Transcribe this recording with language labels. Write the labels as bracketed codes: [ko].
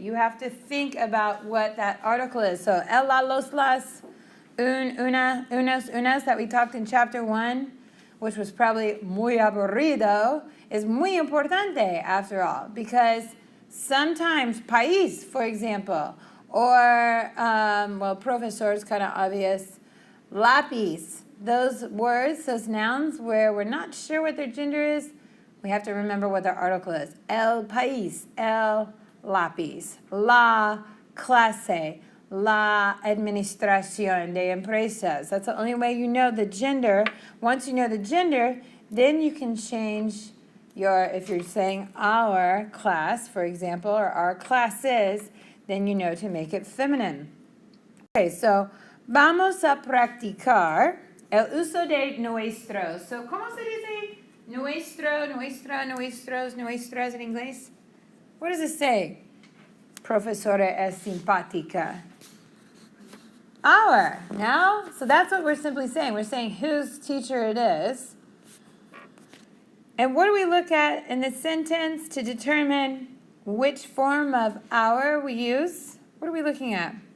[en] You have to think about what that article is. So [es] el, la, los, las, una, unos, unas [en] that we talked in chapter 1, which was probably [es] muy aburrido, [en] is [es] muy importante [en] after all, because sometimes país, for example, or, well, profesor is kind of obvious, lápiz, those words, those nouns where we're not sure what their gender is, we have to remember what their article is. [es] El país, el lápiz, la clase, la administración de empresas. [en] That's the only way you know the gender. Once you know the gender, then you can change your, if you're saying our class, for example, or our classes, then you know to make it feminine. Okay, so [es] vamos a practicar el uso de nuestros. So, ¿cómo se dice nuestro, nuestra, nuestros, nuestras in inglés? [en] What does it say? [es] Profesora es simpática. [en] Our, no? So that's what we're simply saying. We're saying whose teacher it is. And what do we look at in the sentence to determine which form of our we use? What are we looking at?